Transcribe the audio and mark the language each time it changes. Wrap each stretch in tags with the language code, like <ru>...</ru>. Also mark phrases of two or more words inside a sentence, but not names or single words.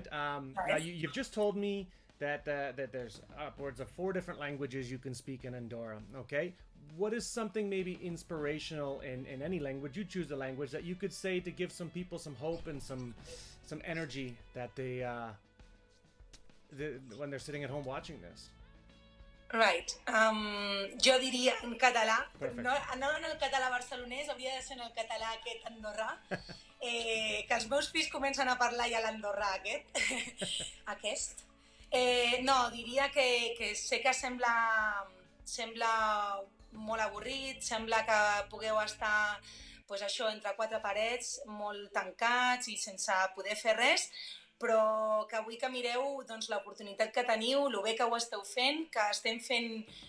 <en>Now you've just told me that there's upwards of 4 different languages you can speak in Andorra. Okay. What is something maybe inspirational in any language? You choose a language that you could say to give some people some hope and some energy that they when they're sitting at home watching this. Right.</en> <ca>Jo diria en català, Perfecte. no en el català barcelonès, hauria de ser en el català aquest andorrà, que els meus fills comencen a parlar ja l'andorrà aquest. No, diria que sé que sembla molt avorrit, sembla que pugueu estar pues això, entre 4 parets, molt tancats i sense poder fer res, però que avui que mireu doncs, l'oportunitat que teniu, el bé que ho esteu fent, que estem fent</ca>